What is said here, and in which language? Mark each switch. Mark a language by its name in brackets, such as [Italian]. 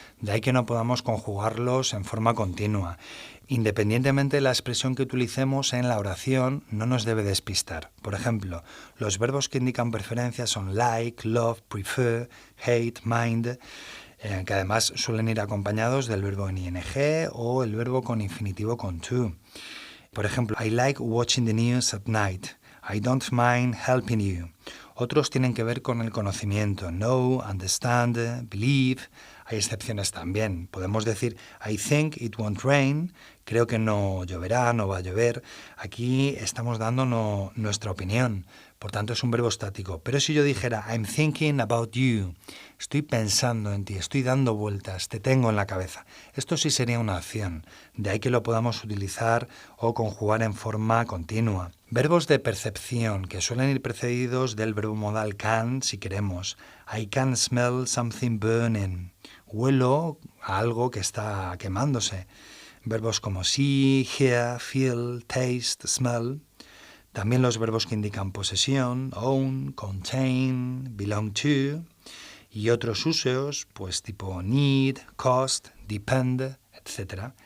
[Spanish] De ahí que no podamos conjugarlos en forma continua. Independientemente de la expresión que utilicemos en la oración, no nos debe despistar. Por ejemplo, los verbos que indican preferencia son like, love, prefer, hate, mind, que además suelen ir acompañados del verbo en ing o el verbo con infinitivo con to. Por ejemplo, [English] I like watching the news at night. I don't mind helping you. [Spanish] Otros tienen que ver con el conocimiento. Know, understand, believe. Hay excepciones también. Podemos decir [English] I think it won't rain. [Spanish] Creo que no lloverá, no va a llover. Aquí estamos dando nuestra opinión. Por tanto, es un verbo estático. Pero si yo dijera [English] I'm thinking about you, [Spanish] estoy pensando en ti, estoy dando vueltas, te tengo en la cabeza. Esto sí sería una acción. De ahí que lo podamos utilizar o conjugar en forma continua. Verbos de percepción que suelen ir precedidos del verbo modal can, si queremos. [English] I can smell something burning. [Spanish] Huelo a algo que está quemándose. Verbos como see, hear, feel, taste, smell. También los verbos que indican posesión, own, contain, belong to, y otros usos, pues tipo need, cost, depend, etc.